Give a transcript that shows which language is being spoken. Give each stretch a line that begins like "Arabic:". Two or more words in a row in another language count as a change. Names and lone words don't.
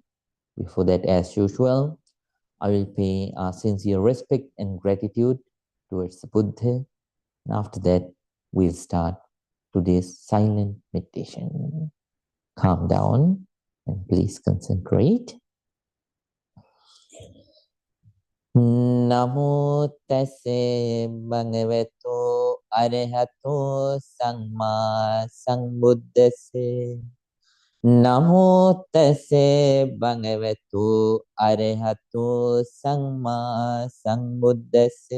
English: Before that, as usual, I will pay sincere respect and gratitude towards the Buddha. And after that, we'll start today's silent meditation. Calm down and please concentrate.
Pali: Namo tase bhagavato arahato samma sambuddhase. Namo tase bhagavato arahato samma sambuddhase.